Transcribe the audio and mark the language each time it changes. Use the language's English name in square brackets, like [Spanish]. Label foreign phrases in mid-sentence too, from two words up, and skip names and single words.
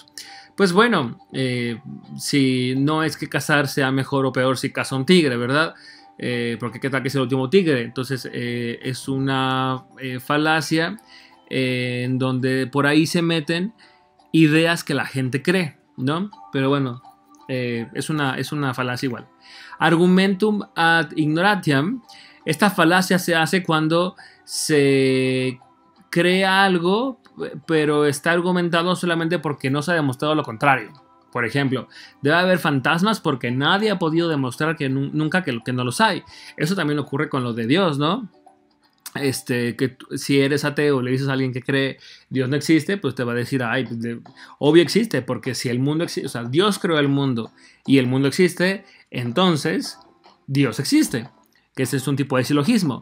[Spanish] Pues bueno, si no es que cazar sea mejor o peor si caza un tigre, ¿verdad? Porque qué tal que es el último tigre. Entonces es una falacia en donde por ahí se meten ideas que la gente cree, ¿no? Pero bueno, es una falacia igual. [Latin] Argumentum ad ignorantiam. [Spanish] Esta falacia se hace cuando se crea algo, pero está argumentado solamente porque no se ha demostrado lo contrario. Por ejemplo, debe haber fantasmas porque nadie ha podido demostrar nunca que no los hay. Eso también ocurre con lo de Dios, ¿no? Que si eres ateo, le dices a alguien que cree Dios no existe, pues te va a decir, ay, obvio existe, porque si el mundo existe, o sea, Dios creó el mundo y el mundo existe, entonces Dios existe, que ese es un tipo de silogismo.